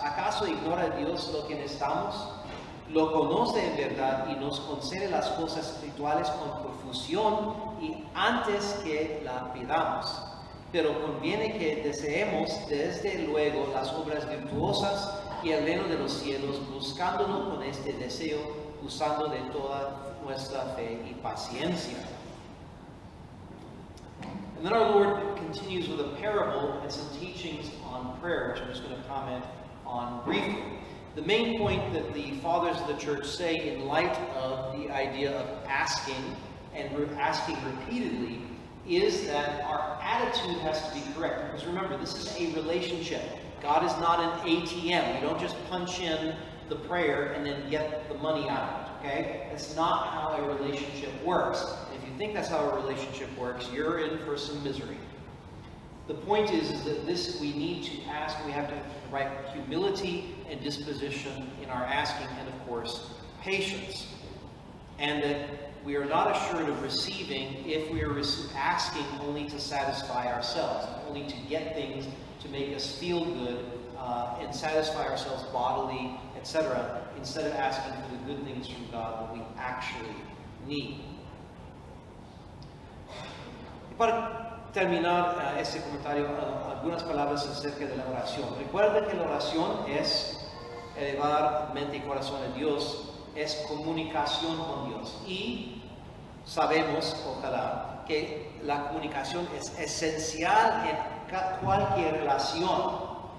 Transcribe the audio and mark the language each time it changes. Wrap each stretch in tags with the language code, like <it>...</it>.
<es>¿Acaso ignora Dios lo que necesitamos? Lo conoce en verdad y nos concede las cosas espirituales con profusión y antes que la pidamos. Pero conviene que deseemos desde luego las obras virtuosas y el reino de los cielos, buscándolo con este deseo, usando de toda nuestra fe y paciencia.</es> <en>And then our Lord continues with a parable and some teachings on prayer, which I'm just going to comment on briefly. The main point that the fathers of the church say in light of the idea of asking and asking repeatedly is that our attitude has to be correct. Because remember, this is a relationship. God is not an ATM. You don't just punch in the prayer and then get the money out, okay? That's not how a relationship works. And if you think that's how a relationship works, you're in for some misery. The point is that this we need to ask, we have to have the right humility and disposition in our asking, and of course, patience. And that we are not assured of receiving if we are asking only to satisfy ourselves, only to get things to make us feel good and satisfy ourselves bodily, etc., instead of asking for the good things from God that we actually need.</en> <es>Para terminar este comentario, algunas palabras acerca de la oración. Recuerda que la oración es elevar mente y corazón a Dios, es comunicación con Dios. Y sabemos, ojalá, que la comunicación es esencial en cualquier relación.</es>